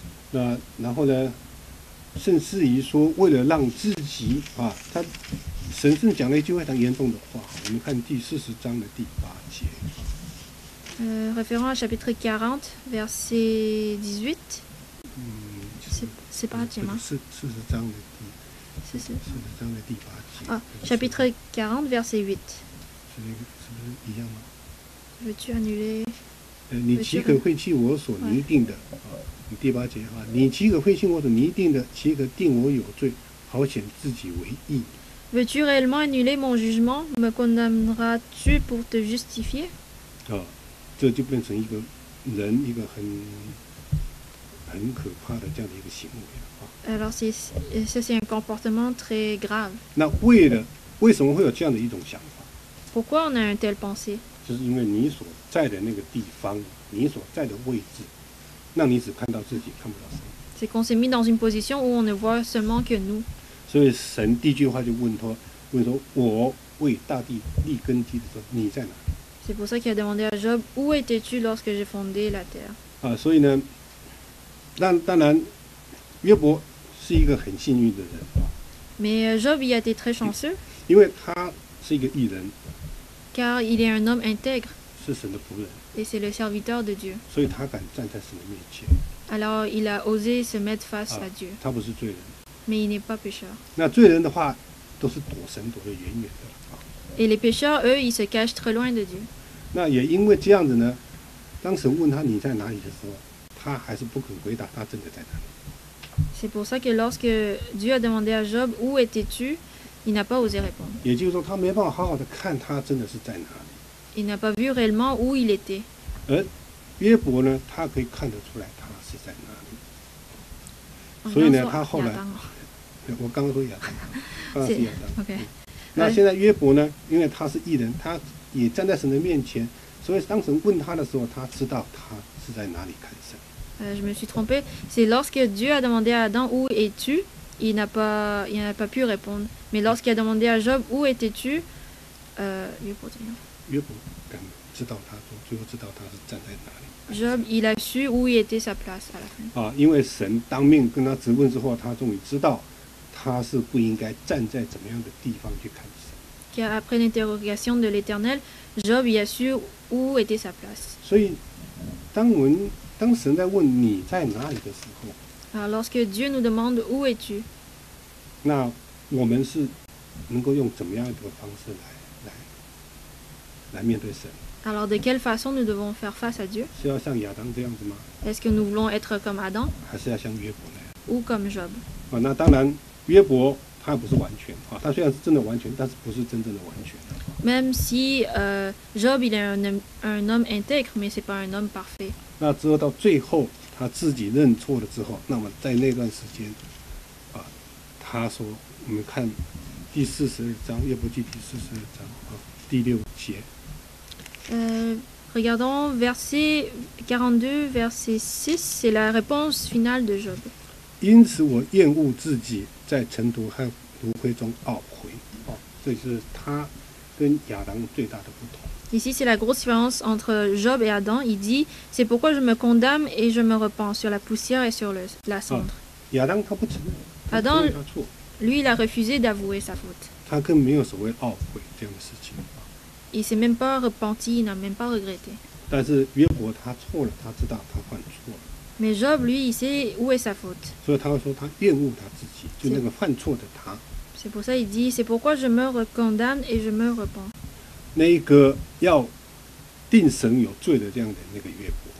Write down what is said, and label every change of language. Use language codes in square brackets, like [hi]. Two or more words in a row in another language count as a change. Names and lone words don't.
[zh] 那然后呢，甚至于说，为了让自己他神圣讲了一句非常严重的话。我们看第40章的第8节。 [fr] Référent à chapitre 40, verset 18. C'est pas Gemma. [zh] 40 章的第8节。 [fr] Ah, chapitre 40, verset 8. [zh] 是不是一样吗？ [fr] Veux-tu annuler? [zh] 你岂可废弃我所拟定的？第8节你岂可废弃我所拟定的？岂可定我有罪，好显自己为义？ [fr] Veux-tu réellement annuler mon jugement? Me condamneras-tu pour te justifier? [zh] 这就变成一个人一个很可怕的这样的一个行为了。 [fr] Alors ça c'est un comportement très grave. [zh] 那为什么会有这样的一种想法？ [fr] Pourquoi on a une telle pensée? [zh] 就是因为你所在的那个地方，你所在的位置，让你只看到自己，看不到神。 [fr] C'est qu'on s'est mis dans une position où on ne voit seulement que nous. [zh] 所以神第一句话就问说：“我为大地立根基的时候，你在哪里？” [fr] C'est pour ça qu'il a demandé à Job, où étais-tu lorsque j'ai fondé la terre? [zh] 所以呢，当然，约伯是一个很幸运的人。 [fr] Mais Job y a été très chanceux. [zh] 因为他是一个义人。 [fr] Car il est un homme intègre. [zh] 是神的仆人。 [fr] Et c'est le serviteur de Dieu. [zh] 所以他敢站在神的面前。 [fr] Alors il a osé se mettre face à Dieu. [zh] 他不是罪人。 [fr] Mais il n'est pas pécheur. [zh] 那罪人的话，都是躲神躲得远远的。 [fr] Et les pécheurs, eux, ils se cachent très loin de Dieu. [zh] 那也因为这样子呢，当神问他你在哪里的时候，他还是不肯回答他真的在哪里。 [fr] C'est pour ça que lorsque Dieu a demandé à Job où étais-tu, il n'a pas osé répondre. [zh] 也就是说，他没办法好好的看他真的是在哪里。 [fr] Il n'a pas vu réellement où il était. [zh] 而约伯呢，他可以看得出来他是在哪里。所以呢，他后来，我刚刚说亚当，刚刚是亚当。 OK。那现在约伯呢，因为他是义人，他也站在神的面前，所以当神问他的时候，他知道他是在哪里看神。 [fr] Je me suis trompée. C'est lorsque Dieu a demandé à Adam où es-tu, il n'a pas pu répondre. Mais lorsqu'il a demandé à Job où étais-tu, [zh] 约伯敢知道他说，最后知道他是站在哪里。 [fr] Job, il a su où était sa place à la fin. [zh] 因为神当面跟他质问之后，他终于知道他是不应该站在怎么样的地方去看神。 [fr] Car après l'interrogation de l'Éternel, Job y a su où était sa place. [zh] 所以，当神在问你在哪里的时候， [fr] Alors lorsque Dieu nous demande où es-tu, [zh] 那我们是能够用怎么样一个方式来面对神？ [fr] alors de quelle façon nous devons faire face à Dieu? [zh] 是要像亚当这样子吗？ [fr] Est-ce que nous voulons être comme Adam [zh] 还是要像约伯那样？ [fr] ou comme Job? [zh] 那当然，约伯他不是完全他虽然是真的完全，但是不是真正的完全。 [fr] Même si Job il est un homme intègre, mais c'est pas un homme parfait. [zh] 那之后到最后他自己认错了之后，那么在那段时间，他说，我们看第42章约伯记第42章第6节。 [fr] Regardons verset 42, verset 6, c'est la réponse finale de Job. [zh] 因此我厌恶自己在尘土和炉灰中懊悔。这是他跟亚当最大的不同。 [fr] Ici, c'est la grosse différence entre Job et Adam. Il dit, c'est pourquoi je me condamne et je me repens sur la poussière et sur la cendre. [zh] 亚当他不承认， [fr] Adam, [zh] 他错， [fr] lui, il a refusé d'avouer sa faute. [zh] 他更没有所谓懊悔这样的事情啊。 [fr] Il s'est même pas repenti, il n'a même pas regretté. [zh] 但是约伯他错了，他知道他犯错了， [fr] Mais Job, lui, il sait où est sa faute. [zh] 所以他会说他厌恶他自己，就那个犯错的他。 [fr] C'est pour ça qu'il dit, c'est pourquoi je me condamne et je me repens. [zh] 那一个要定神有罪的这样的那个约伯